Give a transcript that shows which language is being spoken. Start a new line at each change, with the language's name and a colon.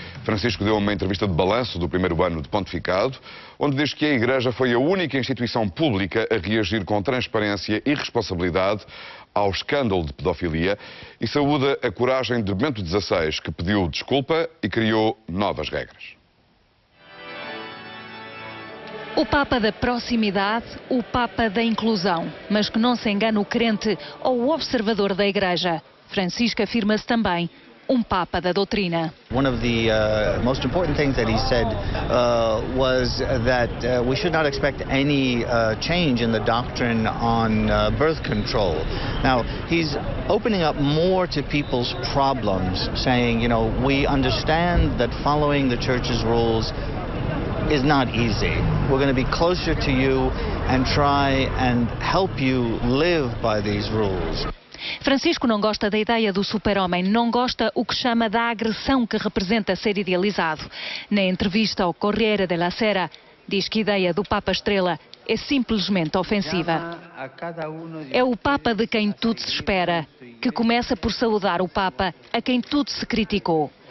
Portuguese: Francisco deu uma entrevista de balanço do primeiro ano de pontificado, onde diz que a Igreja foi a única instituição pública a reagir com transparência e responsabilidade ao escândalo de pedofilia e saúda a coragem de Bento XVI, que pediu desculpa e criou novas regras. O Papa da proximidade, o Papa da inclusão, mas que não se engane o crente ou o observador da Igreja. Francisco afirma-se também um Papa da doutrina.
English: One of the most important things that he said was that we should not expect any change in the doctrine on birth control. Now, he's opening up more to people's problems, saying, you know, we understand that following the Church's rules is not easy. We're going to be closer to you and try and help you live by these rules.
Portuguese: Francisco não gosta da ideia do super-homem, não gosta o que chama da agressão que representa ser idealizado. Na entrevista ao Corriere della Sera, diz que a ideia do Papa Estrela é simplesmente ofensiva. É o Papa de quem tudo se espera, que começa por saudar o Papa a quem tudo se criticou.